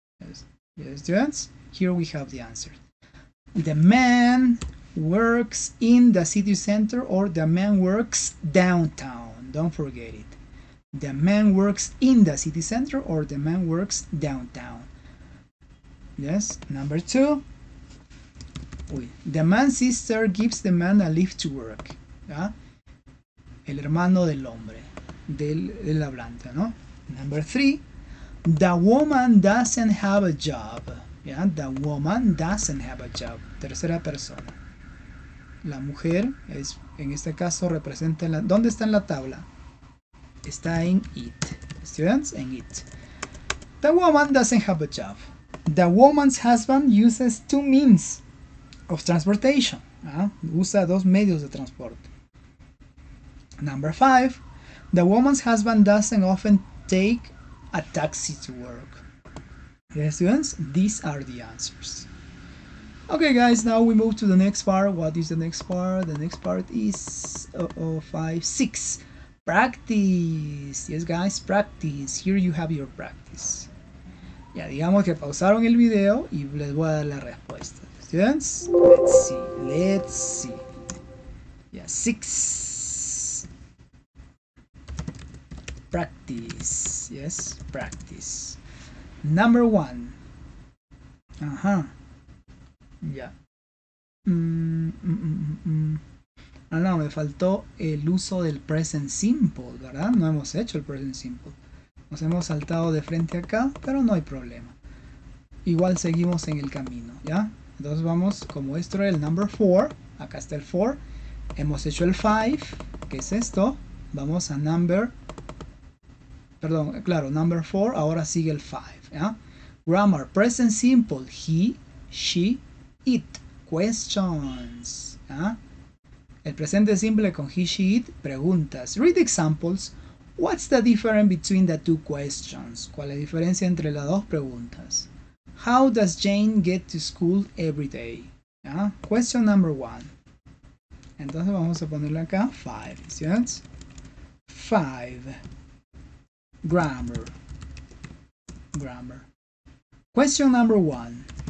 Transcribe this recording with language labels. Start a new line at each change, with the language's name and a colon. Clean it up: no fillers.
English: Yes, yes, students? Here we have the answer. The man works in the city center or the man works downtown. Don't forget it. The man works in the city center or the man works downtown. Yes, number 2. The man's sister gives the man a lift to work.
Spanish: ¿Ya? El hermano del hombre, del hablante, ¿no?
English: Number 3. The woman doesn't have a job. ¿Ya? The woman doesn't have a job.
Spanish: Tercera persona. La mujer es, en este caso representa la, ¿dónde está en la tabla? Está en it. Students, en it.
English: The woman doesn't have a job. The woman's husband uses 2 means of transportation.
Spanish: Usa 2 medios de transporte.
English: Number 5. The woman's husband doesn't often take a taxi to work. Yes, students, these are the answers. Okay, guys, now we move to the next part. What is the next part? The next part is 5, 6. Practice. Yes, guys, practice. Here you have your practice.
Spanish: Ya, digamos que pausaron el video y les voy a dar la respuesta.
English: Students, let's see. Yeah, 6. Practice. Yes, practice. Number 1. Yeah.
Spanish: Ah, no, me faltó el uso del present simple, ¿verdad? No hemos hecho el present simple. Nos hemos saltado de frente acá, pero no hay problema. Igual seguimos en el camino, ¿ya? Entonces vamos, como esto era el number 4, acá está el 4. Hemos hecho el 5, que es esto. Vamos a number 4, ahora sigue el 5, ¿ya?
English: Grammar, present simple, he, she, it.
Spanish: Questions, ¿ya? El presente simple con he, she, it, preguntas.
English: Read examples. What's the difference between the two questions?
Spanish: ¿Cuál es la diferencia entre las dos preguntas?
English: How does Jane get to school every day?
Spanish: ¿Ya?
English: Question number 1.
Spanish: Entonces vamos a ponerle acá 5. ¿Sí? 5. Grammar.
English: Question number 1.